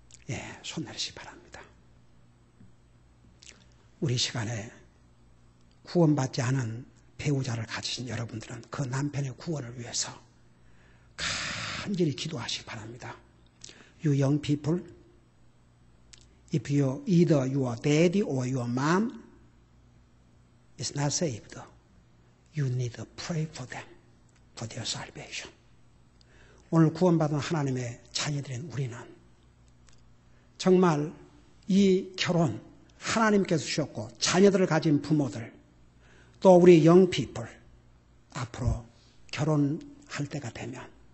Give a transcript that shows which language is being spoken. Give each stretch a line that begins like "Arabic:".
Korean: 예, 손 내리시기 바랍니다. 우리 시간에 구원받지 않은 배우자를 가지신 여러분들은 그 남편의 구원을 위해서 간절히 기도하시기 바랍니다.
English: You young people, if either your daddy or your mom is not saved, you need to pray for them, for their salvation.
Korean: 오늘 구원받은 하나님의 자녀들인 우리는 정말 이 결혼 하나님께서 주셨고 자녀들을 가진 부모들 또 우리
English: young people
Korean: 앞으로 결혼할 때가 되면